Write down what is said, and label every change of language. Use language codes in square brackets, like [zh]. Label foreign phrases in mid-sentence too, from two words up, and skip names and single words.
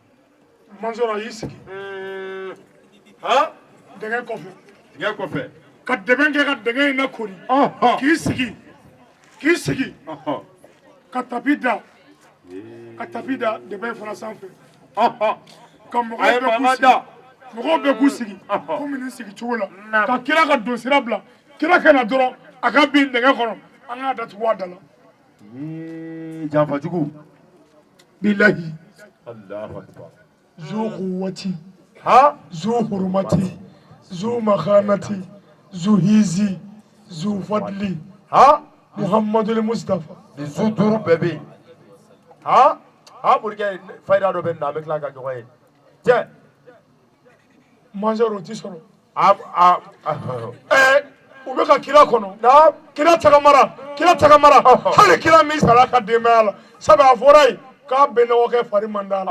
[bm] mansɔrɔ a y'i sigi dɛgɛ kɔfɛ ka dɛbɛn kɛ ka dɛgɛ in lakori k'i sigi ka tapi da dɛbɛn fana sanfɛ ka mɔgɔw bɛɛ k'u sigi komi nin sigi cogo la ka kira ka don sira bila kira ka na dɔrɔn a ka bin dɛgɛ kɔnɔ an k'a datugu a da la janfajugu bilahi [ar] الله أكبر ذو قوة ذو حرمة ذو مكانة ذو عز ذو فضل محمد المصطفى [bm] ni zu duuru bɛɛ bɛ yen morikɛ fayida dɔ bɛ nin na an bɛ tila ka ɲɔgɔn ye cɛ mansaro ti sɔrɔ u bɛ ka kira kɔnɔ kira tagamara hali kira min sara ka denbaya la sabu a fɔra yen k'a bɛ nɔgɔ kɛ fari man d'a la